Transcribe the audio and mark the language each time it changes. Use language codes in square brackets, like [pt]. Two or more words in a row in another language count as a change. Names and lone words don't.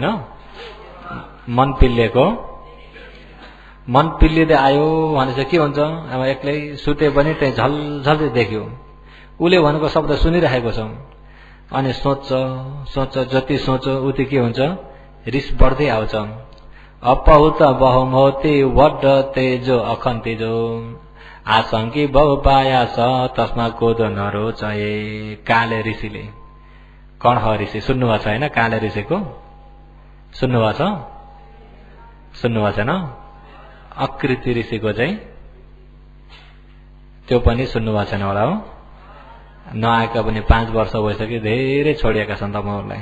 [ne] मन पिल्लेको, मन पिल्लिँदै आयो भनेपछि के हुन्छ? अब एक्लै सुते पनि त्यही झलझल्दै देख्यो। उसले भनेको शब्द सुनिरहेको छ। अनि सोच्छ, जति सोच्यो उति के हुन्छ? रिस बढ्दै आउँछ। [pi] अपहुत बहुमोती वड्ड तेजो अखन्तिजो आशंकी बहु पायास तस्मा कोदो नरोचये। [ne] काले ऋषिले, कण्ह ऋषि सुन्नुभएको छ होइन? काले ऋषिको सुन्नुभएको छ? सुन्नुभएको छैन? अकृति ऋषिको चाहिँ त्यो पनि सुन्नुभएको छैन होला हो। नआएका पनि 5 वर्ष भइसक्यो, धेरै छोडिएका छन् तपाईँहरूलाई।